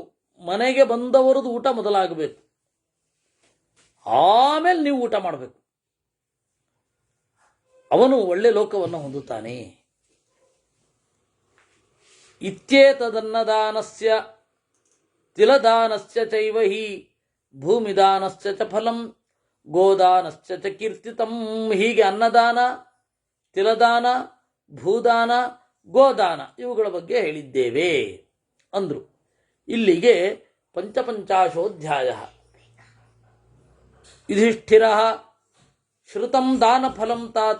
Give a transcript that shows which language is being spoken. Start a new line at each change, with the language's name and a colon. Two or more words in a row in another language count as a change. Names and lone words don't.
Kannada: ಮನೆಗೆ ಬಂದವರದ್ದು ಊಟ ಮೊದಲಾಗಬೇಕು, ಆಮೇಲೆ ನೀವು ಊಟ ಮಾಡಬೇಕು. ಅವನು ಒಳ್ಳೆ ಲೋಕವನ್ನು ಹೊಂದುತ್ತಾನೆ.
Sanskrit: ಇತ್ಯೇತದನ್ನದಾನಸ್ಯ ತಿಲದಾನಸ್ಯ ಚೈವಹಿ ಭೂಮಿದಾನಸ್ಯ ಚ ಫಲಂ ಗೋದಾನಸ್ಯ ಚ ಕೀರ್ತಿತಂ.
Kannada: ಹೀಗೆ ಅನ್ನದಾನ, ತಿಲದಾನ, ಭೂದಾನ, ಗೋದಾನ ಇವುಗಳ ಬಗ್ಗೆ ಹೇಳಿದ್ದೇವೆ ಅಂದ್ರು. ಇಲ್ಲಿಗೆ ಪಂಚಪಂಚಾಶೋಧ್ಯಾಯ.
Sanskrit: ಯುಧಿಷ್ಠಿರ ಶ್ರುತಂ ದಾನ ಫಲಂ ತಾತ.